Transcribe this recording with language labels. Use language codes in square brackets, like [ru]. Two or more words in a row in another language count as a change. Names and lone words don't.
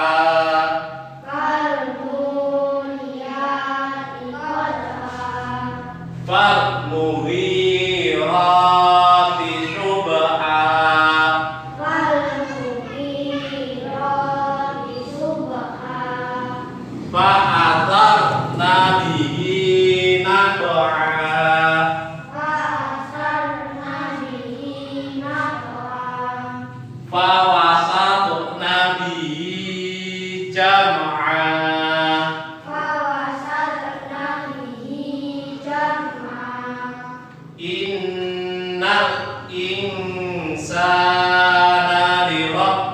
[ar] فالموريات قدحا. فالمغيرات صبحا. فالمغيرات صبحا. فأثرن به نقعا. فأثرن به نقعا. فوسطن به جمعا. فوسطن به جمعا. إن الإنسان ل